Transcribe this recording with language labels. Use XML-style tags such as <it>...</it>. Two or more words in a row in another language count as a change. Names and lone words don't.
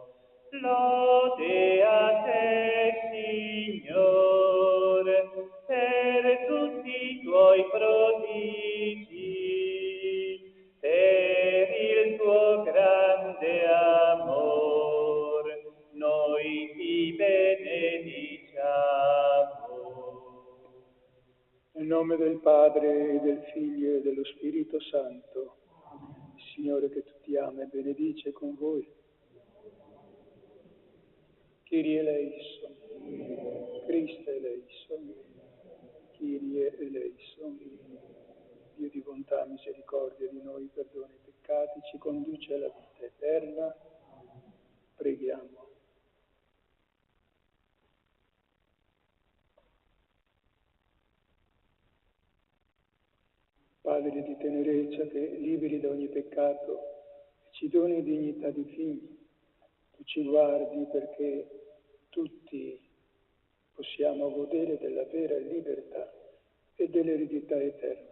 <it>Lode a te, Signore, per tutti i tuoi prodigi, per il tuo grande amor, noi ti benediciamo. Nel nome del Padre, e del Figlio, e dello Spirito Santo, il Signore che tutti ama e benedice con voi.</it> <el>Κύριε ἐλέησον, Χριστὲ ἐλέησον, Κύριε ἐλέησον.</el> <it>Dio di bontà, misericordia di noi, perdona i peccati, ci conduce alla vita eterna. Preghiamo. Padre di tenerezza, che liberi da ogni peccato e ci doni dignità di figli, tu ci guardi perché tutti possiamo godere della vera libertà e dell'eredità eterna.</it>